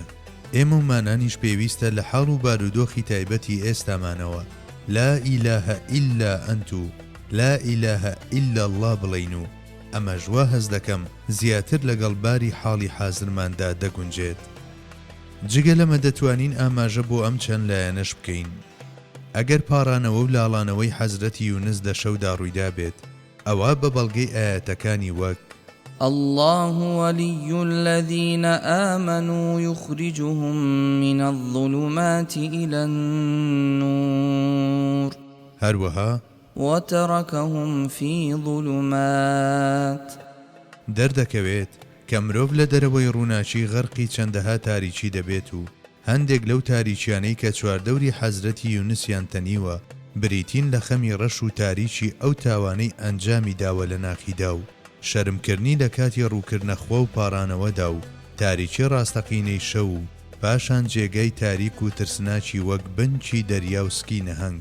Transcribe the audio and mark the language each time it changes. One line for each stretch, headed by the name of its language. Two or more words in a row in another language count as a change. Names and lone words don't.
Central Kurdish: ئێمە و مانانیش پێویستە لە حاڵ و بارودۆخی تایبەتی ئێستامانەوە
Arabic: لا ئیلەهە ئیلا ئەنت
Central Kurdish: و
Arabic: لا ئیلەهە ئیلا الله
Central Kurdish: بڵین و ئەمە ژوا هەز دەکەم زیاتر لەگەڵ باری حاڵی حازرماندا دەگونجێت. جگە لەمە دەتوانین ئاماژە بۆ ئەم چەند لایەنەش بکەین. ئەگەر پاڕانەوە و لاڵانەوەی حەزرەتی یونس لە شەودا ڕوویدا بێت، ئەوە بە بەڵگەی ئاەتەکانی وەک
Arabic: الله ولي الذين آمنوا يخرجهم من الظلمات إلى النور
Central Kurdish: هەروەها
Arabic: وتركهم في ظلمات
Central Kurdish: دەردەکەوێت کە مرۆڤ لە دەرەوەی ڕووناچی غەرقی چەندەها تاریکی دەبێت و هەندێک لەو تاریچیانەی کە چواردەوری حەزرەتی یونسیان تەنیوە بریتین لە خەمی ڕەش و تاریکی ئەو تاوانەی ئەنجامی داوە لە ناخیدا و شەرمکردنی لە کاتی ڕووکردنە خوا و پاڕانەوەدا و تاریکی ڕاستەقینەی شەو و پاشان جێگەی تاریک و ترسناچی وەک بنچی دەریا و سکی نەهەنگ.